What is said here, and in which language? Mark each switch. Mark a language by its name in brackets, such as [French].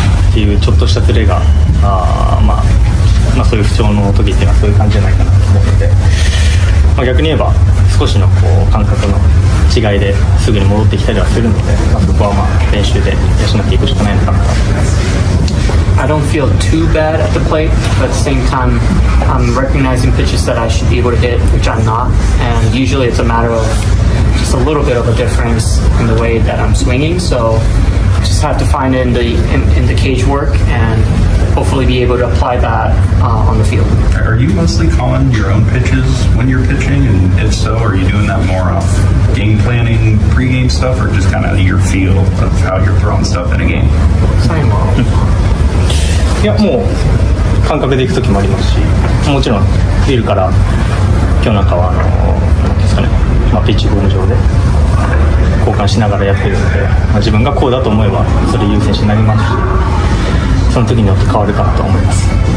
[Japanese] っていうちょっとしたズレがまあそういう不調の時っていうのはそういう感じじゃないかなと思うので、まあ、逆に言えば少しのこう感覚の違いですぐに戻ってきたりはするので、まあ、そこはまあ練習で養っていくしかないのかなと思います。 [English] I don't feel too bad at the plate, but at the same time, I'm recognizing pitches that I should be able to hit, which I'm not. And usually it's a matter of just a little bit of a difference in the way that I'm swinging. So just have to find it in the cage work and hopefully be able to apply that on the field. Are you mostly calling your own pitches when you're pitching? And if so, are you doing that more off game planning, pregame stuff, or just kind of your feel of how you're throwing stuff in a game? [Japanese] いやもう感覚でいく時もありますし、もちろんビルから今日なんかはなんですかね、まあ、ピッチフォーム上で交換しながらやってるので、まあ、自分がこうだと思えばそれ優先しになりますし、その時によって変わるかなと思います。